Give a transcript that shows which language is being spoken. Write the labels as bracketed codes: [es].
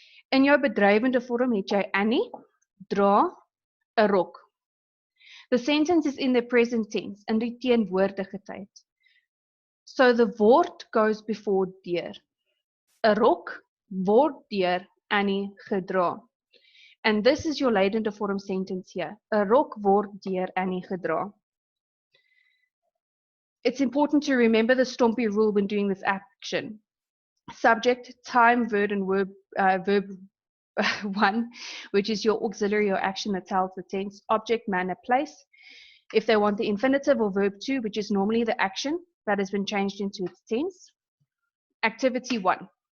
[af] In jou Bedrywende Vorm het jy Annie dra 'n rok. [en] The sentence is in the present tense [af] in die teenwoordige tyd. [en] So the word goes before deur. [af] 'n rok word deur Annie gedra. [en] And this is your Lydende Vorm sentence here. [af] 'n rok word deur Annie gedra. [en] It's important to remember the STOMPI rule when doing this action. Subject, time, verb, and verb 1, which is your auxiliary or action that tells the tense, object, manner, place. If they want the infinitive, or verb 2, which is normally the action that has been changed into its tense. activity 1.